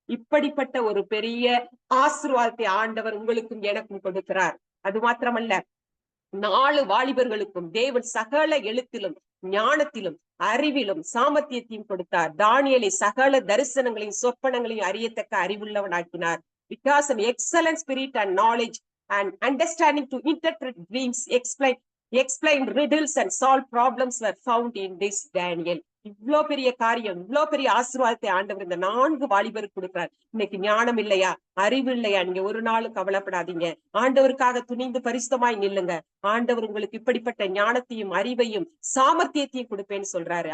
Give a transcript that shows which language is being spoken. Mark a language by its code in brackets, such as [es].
[ta] இப்படிப்பட்ட ஒரு பெரிய ஆசீர்வாதத்தை ஆண்டவர் உங்களுக்கும் எனக்கும் கொடுக்கிறார். அது மாத்திரமல்ல, 4 வாலிபர்களுக்கும் தேவன் சகல எழுத்திலும் ஞானத்திலும் அறிவிலும் சாமர்த்தியத்தையும் கொடுத்தார். தானியேலை சகல தரிசனங்களையும் சொப்பனங்களையும் அறியத்தக்க அறிவுள்ளவனாக்கினார். [en] Because an excellent spirit and knowledge and understanding to interpret dreams, explain riddles and solve problems were found in this Daniel. [ta] இவ்வளவு பெரிய காரியம், இவ்வளவு பெரிய ஆசீர்வாதத்தை ஆண்டவர் இந்த 4 வாலிபருக்கு கொடுக்கிறார். இன்னைக்கு ஞானம் இல்லையா, அறிவு இல்லையா, நீங்க ஒரு நாளும் கவலைப்படாதீங்க. ஆண்டவருக்காக துணிந்து பரிசுத்தமாய் நில்லுங்க. ஆண்டவர் உங்களுக்கு இப்படிப்பட்ட ஞானத்தையும் அறிவையும் சாமர்த்தியத்தையும் கொடுப்பேன்னு சொல்றாரு.